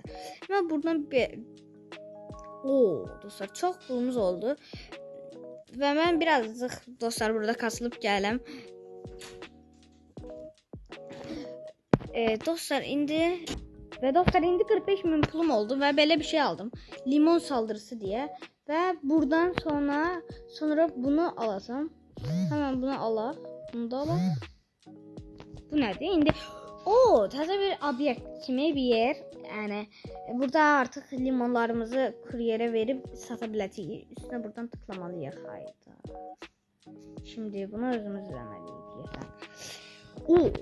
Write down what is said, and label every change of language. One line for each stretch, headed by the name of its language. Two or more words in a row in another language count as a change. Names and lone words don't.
Azerbaijani: Mən buradan dostlar çox pulumuz oldu. Və mən birazcık dostlar burada kasılıb gələm. Dostlar indi 45.000 pulum oldu və belə bir şey aldım.
Turkish: Limon saldırısı diye. Ve buradan sonra bunu alasam.
Azerbaijani: Hemen bunu alaq. Bunu da alaq. Bu nədir? İndi təzə bir obyekt kimi bir yer. Yəni burada artıq limonlarımızı kuryerə verib sata biləcəyik.
Turkish: Üstünə buradan tıklamalıyıq. Hayda.
Azerbaijani: Şimdi bunu özümüz eləməliyik.